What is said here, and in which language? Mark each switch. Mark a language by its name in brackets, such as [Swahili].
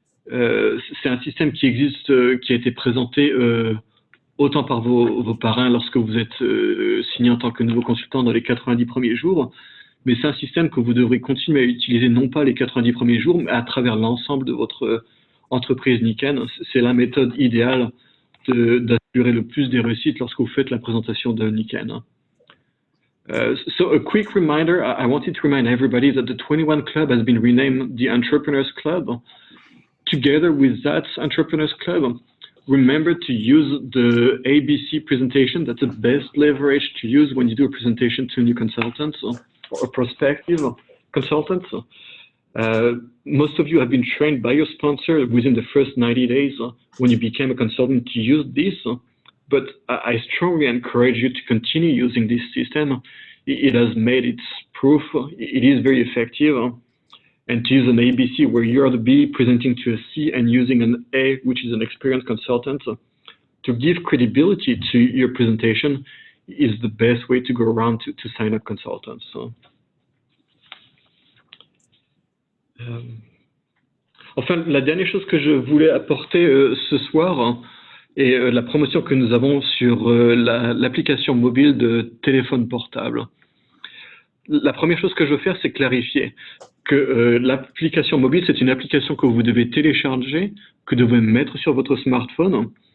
[French] C'est un système qui existe, qui a été présenté autant par vos parrains lorsque vous êtes signé en tant que nouveau consultant dans les 90 premiers jours, mais c'est un système que vous devrez continuer à utiliser non pas les 90 premiers jours, mais à travers l'ensemble de votre entreprise Nikken. C'est la méthode idéale d'assurer le plus des réussites lorsque vous faites la présentation de Nikken. [English] So a quick reminder, I wanted to remind everybody that the 21 Club has been renamed the Entrepreneurs Club. Together with that Entrepreneurs Club, remember to use the ABC presentation. That's the best leverage to use when you do a presentation to new consultants or prospective consultants. Most of you have been trained by your sponsor within the first 90 days when you became a consultant to use this, but I strongly encourage you to continue using this system. It has made its proof. It is very effective. And to use an ABC where you are the B presenting to a C and using an A, which is an experienced consultant, to give credibility to your presentation is the best way to go around to sign up consultants. [French] Enfin, la dernière chose que je voulais apporter ce soir est la promotion que nous avons sur l'application mobile de téléphone portable. La première chose que je veux faire, c'est clarifier que l'application mobile, c'est une application que vous devez télécharger, que vous devez mettre sur votre smartphone.